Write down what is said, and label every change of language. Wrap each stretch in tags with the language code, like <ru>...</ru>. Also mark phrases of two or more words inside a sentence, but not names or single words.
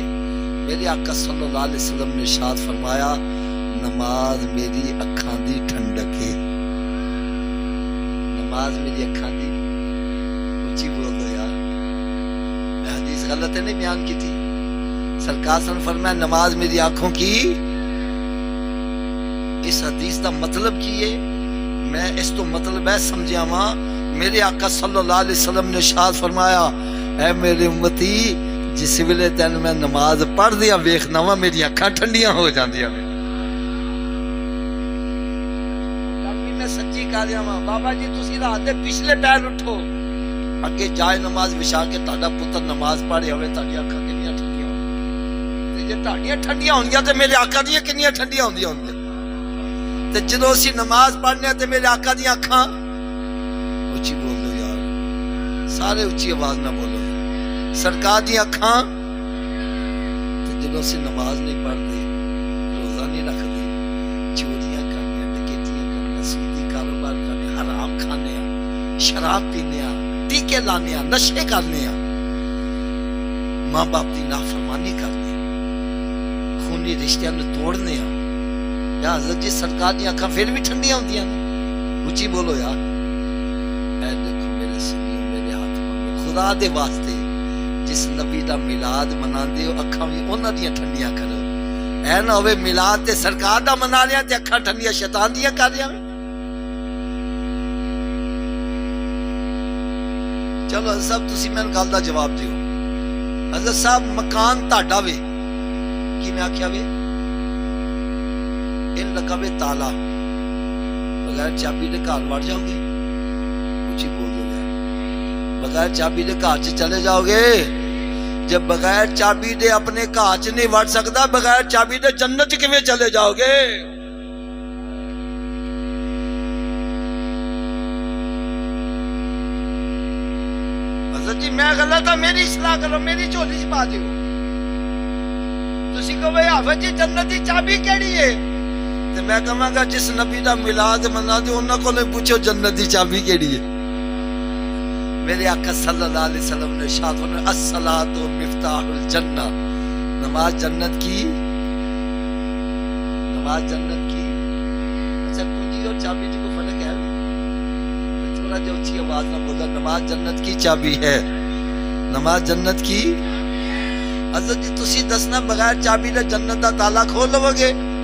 <pa>میرے آقا صلی اللہ علیہ وسلم نے ارشاد فرمایا، نماز میری اکھاں دی ٹھنڈک ہے، نماز میری اکھاں دی، اچھی بول دو یار، میں حدیث غلط ہے نہیں بیان کی تھی،</pa> <ur>سرکار صلی اللہ علیہ وسلم نے فرمایا نماز میری آنکھوں کی،</ur> <pa>اس حدیث دا مطلب کی ہے، میں اس تو مطلب ہے سمجھیا ماں، میرے آقا صلی اللہ علیہ وسلم نے ارشاد فرمایا، اے میرے امتی جس ویلے تین میں نماز پڑھ دیا ویکھنا وا میری اکھاں ٹھنڈیاں ہو جاندیاں نے، میں سچی کہہ رہا ہاں بابا جی تسی رات دے پچھلے پیر اٹھو، اگے جائے نماز وچھا کے تہاڈا پتر نماز پڑھے ہوئے تہاڈی اکھاں کنیاں ٹھنڈیاں ہون، تے جے تہاڈیاں ٹھنڈیاں ہونگیاں تے میرے آقا دیاں کنیاں ٹھنڈیاں ہوندیاں ہونگیاں، تے جدوں اسی نماز پڑھنے تے میرے آقا دیاں اکھاں، اچھی بول دو یار، سارے اچھی آواز نہ بولو، سرکار دیاں اکھاں، تے جدوں اسی نماز نہیں پڑھتے، روزہ نہیں رکھتے، چوریاں کرنے، ڈکیتیاں کرنے، سودی کاروبار کرنے، حرام کھانے، شراب پینے، ٹیکے لانے، نشے کرنے، ماں باپ دی نافرمانی کرنے، خونی رشتیاں نوں توڑنے، یا حضرت جی سرکار دی اکھاں پھر بھی ٹھنڈیاں ہوندیاں نے، اچھی بولو یار، اے دیکھو میرے سنیو میرے ہاتھ پکڑو، خدا دے واسطے جس نبی دا میلاد مناندے ہو اکھاں بھی انہاں دیاں ٹھنڈیاں کرو، اے نہ ہوئے میلاد تے سرکار دا منا رہے تے اکھاں ٹھنڈیاں شیطان دیاں کر رہے ہیں۔ چلو حضرت صاحب تسی میں گل دا جواب دیو، حضرت صاحب مکان تہاڈا وے، کی میں آکھیا وے ان لکھاوے تالا، بغیر چابی دے گھر وڑ جاؤ گے، اچھی بول دو گے، بغیر چابی دے گھر چ چلے جاؤ گے، جب بغیر چابی دے اپنے گھر چ نہیں وڑ سکتا، بغیر چابی دے جنت کیویں چلے جاؤ گے؟ حضرت جی میں غلط ہاں، میری اصلاح کرو، میری جھولی چ پا دیو، تسی کہو حافظ جی جنت دی چابی کیڑی ہے؟ تے میں کہاں گا جس نبی دا میلاد منا دے انہاں کولوں پوچھو جنت دی چابی کیڑی ہے۔ میرے آقا صلی اللہ علیہ وسلم نے ارشاد فرمایا</pa> <ar>الصلاۃ مفتاح الجنہ،</ar> <ur>نماز جنت کی، نماز جنت کی،</ur> <pa>اچھا کنجی اور چابی جی کو فرق ہے؟ تھوڑا جو اچھی آواز نہ بولا،</pa> <ur>نماز جنت کی چابی ہے، نماز جنت کی،</ur> <pa>حضرت جی تسی دسنا بغیر چابی دے جنت دا تالا کھول لو گے؟</pa>